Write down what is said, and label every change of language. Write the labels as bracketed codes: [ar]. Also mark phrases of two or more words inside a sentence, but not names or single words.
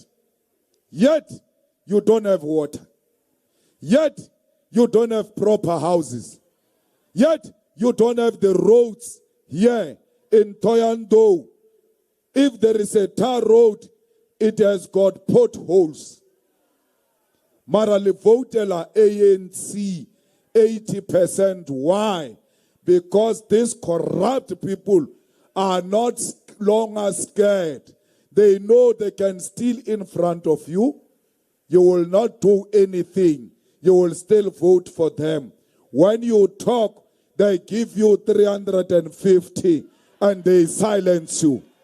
[en] Yet, you don't have water. Yet, you don't have proper houses. Yet, you don't have the roads here in Toyando. If there is a tar road, it has got potholes. [ve] Marali votela ANC 80%. [en] Why? Because these corrupt people are not longer scared. They know they can steal in front of you. You will not do anything. You will still vote for them. When you talk, they give you 350 and they silence you.